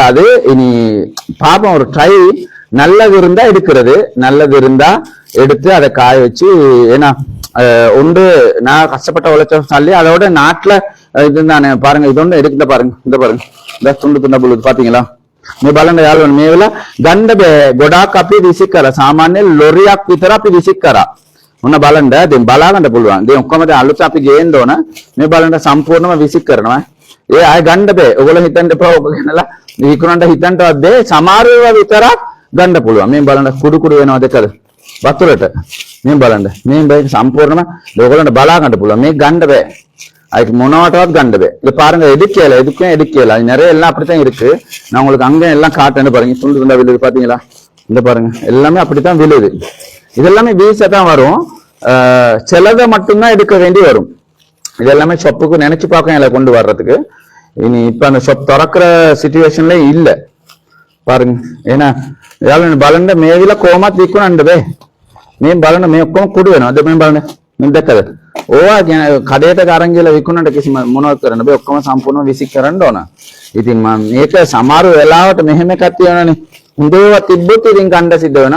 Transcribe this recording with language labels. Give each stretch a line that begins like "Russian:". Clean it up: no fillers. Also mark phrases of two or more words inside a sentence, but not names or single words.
Tamil: அது இனி பாப்போம், ஒரு ட்ரை. நல்லது இருந்தா எடுக்கிறது, நல்லது இருந்தா எடுத்து அதை காய வச்சு. ஏன்னா ஒன்று நான் கஷ்டப்பட்ட உழைச்ச சொல்லி அதோட நாட்டுல இதுதானே பாருங்க. இது ஒன்று எடுக்கல பாருங்க. இந்த பாருங்க இந்த துண்டு துண்டா புழுது பாத்தீங்களா.
Sinhala: මේ බලන්න යාළුවනේ මේ වෙලාව ගන්න බෑ. ගොඩාක් අපි විසික් කරා. සාමාන්‍ය ලොරියක් විතර අපි විසික් කරා. මොන බලන්න දැන් බලා ගන්න පුළුවන්. දැන් ඔක්කොම දැන් අලුත් අපි ගේන්න ඕන. මේ බලන්න සම්පූර්ණයෙන්ම විසික් කරනවා. ඒ ආය ගන්න බෑ. ඔයගොල්ලෝ හිතන්න එපා ඔබ ගෙනලා විකුණන්න හිතන්නවත් බෑ. සමහර ඒවා විතරක් ගන්න පුළුවන්. මේ බලන්න කුඩු කුඩු වෙනවද කද? වතුරට. මේ බලන්න. මේ බෑ සම්පූර්ණයෙන්ම ඔයගොල්ලන්ට බලා ගන්න පුළුවන්. මේක ගන්න බෑ. அதுக்கு මොනවටවත් ගන්න බෑ.
Tamil: இது பாருங்க எதுக்கும் எடுக்கல. நிறைய எல்லாம் அப்படித்தான் இருக்கு. நான் உங்களுக்கு அங்க எல்லாம் காட்டுறேன்னு பாருங்க. துண்டு துண்டா விழுது பாத்தீங்களா? இந்த பாருங்க. எல்லாமே அப்படித்தான் விழுது. இதெல்லாமே வீசா தான் வரும். சிலதை மட்டும்தான் எடுக்க வேண்டி வரும். இதெல்லாமே ஷாப்புக்கு நினைச்சு பார்க்க எல்லாம் கொண்டு வர்றதுக்கு. இனி இப்ப அந்த ஷாப் திறக்கிற சிச்சுவேஷன்ல இல்ல. பாருங்க. ஏன்னா யாரும்
Sinhala: බලන්න මේ විල කොහොමත් විකුණන්න බෑ. මේ බලන්න මේ ඔක්කොම කුඩු වෙනවා. අද මේ බලන්න. මේ දැක්කද? ඕවා කඩේට අරන් ගිහලා විකුණන්න කිසිම මොනවත් කරන්න බෑ. ඔක්කොම සම්පූර්ණව විසික් කරන්න ඕන. ඉතින් මම මේක සමහර වෙලාවට මෙහෙම එකක් තියෙනවානේ. හොඳව තිබ්බොත් ඉතින් ගන්න සිද්ධ වෙනවා.